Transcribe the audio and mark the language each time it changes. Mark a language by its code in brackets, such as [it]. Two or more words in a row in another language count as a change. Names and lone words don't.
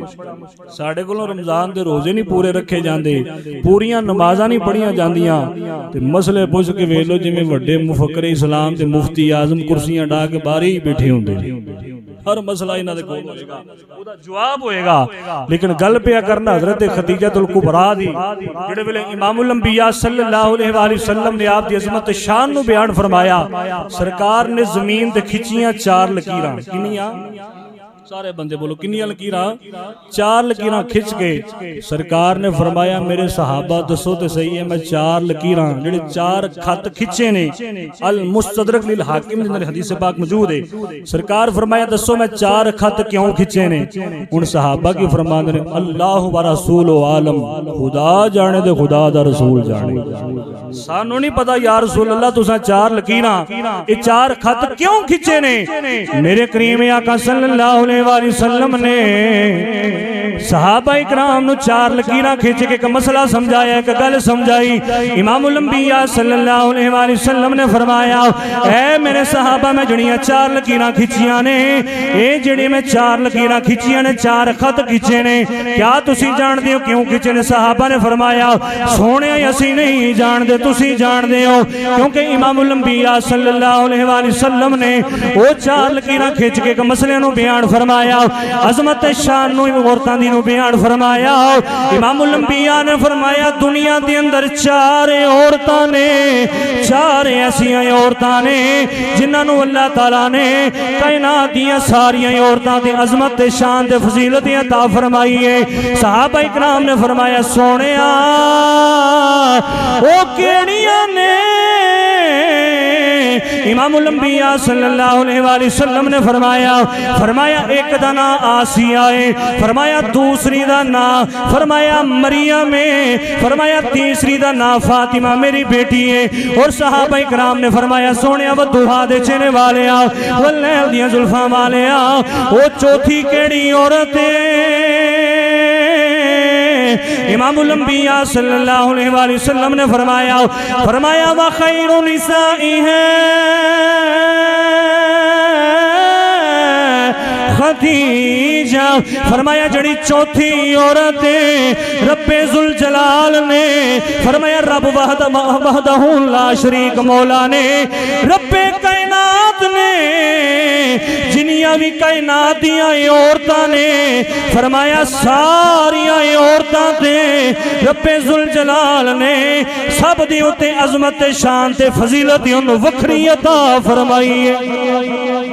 [pa] ساڈے کولوں رمضان دے روزے نہیں پورے رکھے جاندے، پوریاں نمازاں نہیں پڑھیاں جاندیاں تے مسلے پچھ کے ویکھ لو جویں وڈے مفکر اسلام تے مفتی اعظم کرسیاں ڈاہ کے باہر ای بیٹھے ہوندے نے. ہر مسلہ اینہاں دے کول ہووےگا، اوہدا جواب ہووےگا. لیکن گل پیا کرنا حضرت خدیجۃ الکبریٰ دی، جیہڑے ویلے [ar] إمام الأنبياء صلى الله عليه وسلم [pa] نے آپ دی عظمت شان نوں بیان فرمایا. سرکار نے زمین تے کھچیاں 4 لکیراں، کنیاں? سارے بندے بولو کنیاں لکیراں? 4 لکیراں کھچ کے سرکار نے فرمایا میرے صحابہ دسو تے سہی ہے، میں 4 لکیراں جیہڑے 4 خط کھچے نے, المستدرک للحاکم دے اندر حدیث پاک موجود ہے. سرکار فرمایا دسو میں 4 خط کیوں کھچے نے? اوہناں صحابہ کی فرماندے نے [ar] الله ورسوله أعلم, [pa] خدا جانے تے خدا دا رسول جانے، سانوں نہیں پتا [ar] يا رسول الله [pa] تساں 4 لکیراں ایہ 4 خط کیوں کھچے نے? میرے کریم آقا [ar] صلى الله عليه وسلم [pa] نے صحابہ کرام نوں 4 لکیراں کھچ کے اک مسلہ سمجھایا، اک گل سمجھائی. [ar] إمام الأنبياء صلى الله عليه وسلم [pa] نے فرمایا اے میرے صحابہ میں جیہڑیاں 4 لکیراں کھچیاں نے، ایہ جیہڑی میں 4 لکیراں کھچیاں نے 4 خط کھچے نے، کیا تسیں جاندے ہو کیوں کھچے نے? صحابہ نے فرمایا سوہنے اسیں نہیں جاندے، تسیں جاندے ہو، کیونکہ [ar] إمام الأنبياء صلى الله عليه وسلم [pa] نے اوہ 4 لکیراں کھچ کے اک مسلے نوں بیان فرمایا. عظمت شان نوں عورتاں دی حسینی نوں بیان فرمایا. [ar] إمام الأنبياء [pa] نے فرمایا دنیا دے اندر چار عورتاں نے، چار ایسیاں عورتاں نے جنہاں نوں اللہ تعالیٰ نے کائنات دیاں ساریاں عورتاں دی عظمت تے شان تے فضیلت عطا فرمائی ہے. صحابہ کرام نے فرمایا سوہنیا اوہ کیہڑیاں نے? [ar] إمام الأنبياء صلى الله عليه وسلم [pa] نے فرمایا اک دا ناں آسیہ ہے، فرمایا دوجی دا ناں فرمایا مریم ہے، فرمایا تیجی دا ناں فاطمہ میری دھی ہے. اور صحابہ کرام نے فرمایا سوہنیا والضحیٰ دے چہرے والے واللیل دیاں زلفاں والے اوہ چوتھی کیہڑی عورت ہے? [ar] إمام الأنبياء صلى الله عليه وسلم [pa] نے فرمایا [ar] وخير نسائها خديجة. [pa] فرمایا جیہڑی چوتھی عورت [ar] رب ذو الجلال [pa] نے فرمایا رب [ar] وحده لا شريك [pa] مولا نے ربِ کائنات نے جنیاں وی کائنات دیاں عورتاں نے فرمایا ساریاں عورتاں تے [ar] رب ذو الجلال [pa] نے سب دے اتے عظمت شان تے فضیلت اوہناں نے وکھری عطا فرمائی ہے.